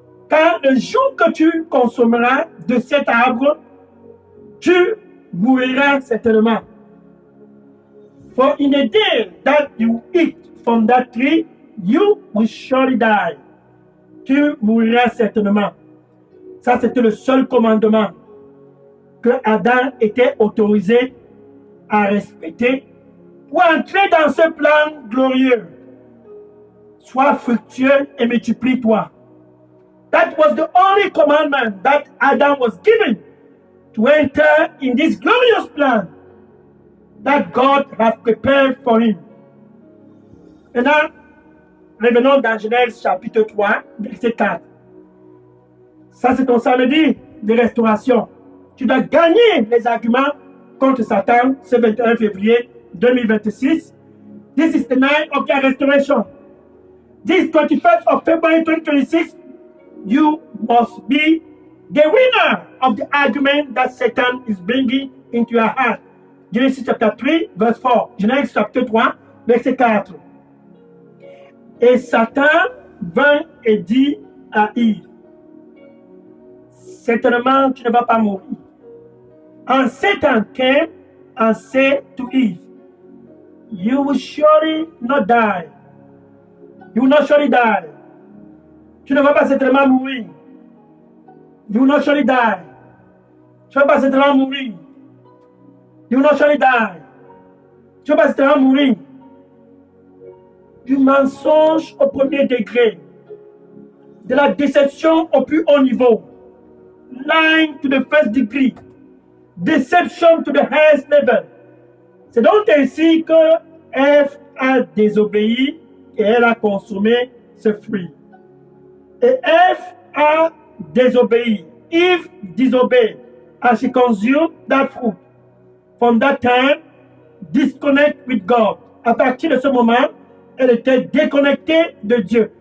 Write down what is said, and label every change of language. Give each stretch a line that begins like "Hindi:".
French: Car le jour que tu consommeras de cet arbre, tu mouriras certainement.
English: For in the day that you eat from that tree, you will surely die.
French: Tu mouriras certainement. Ça, c'était le seul commandement que Adam était autorisé à respecter pour entrer dans ce plan glorieux. Sois fructueux et multiplie-toi.
English: That was the only commandment that Adam was given to enter in this glorious plan that God has prepared for him.
French: Maintenant, revenons dans Genèse chapitre 3, verset 4. Ça, c'est ton samedi de restauration. Tu dois gagner les arguments contre Satan ce 21 février 2026.
English: This is the night of your restoration. This 21st of February 2026, you must be the winner of the argument that Satan is bringing into your heart. Genesis chapter 3, verse 4.
French: Genèse chapitre 3, verset 4. Et Satan vint et dit à Yves, certainement tu ne vas pas mourir.
English: And Satan came and said to Eve, you will surely not die. You will not surely die.
French: Tu ne vas pas certainement mourir.
English: You will not surely die.
French: Tu ne vas pas certainement mourir.
English: You will not surely die.
French: Tu ne vas pas certainement mourir. Du mensonge au premier degré, de la déception au plus haut niveau,
English: lying to the first degree, deception to the highest level.
French: C'est donc ainsi que Ève a désobéi et elle a consommé ce fruit. Et Ève a désobéi.
English: Eve disobeyed and she consumed that fruit. From that time, disconnect with God.
French: À partir de ce moment, elle était déconnectée de Dieu.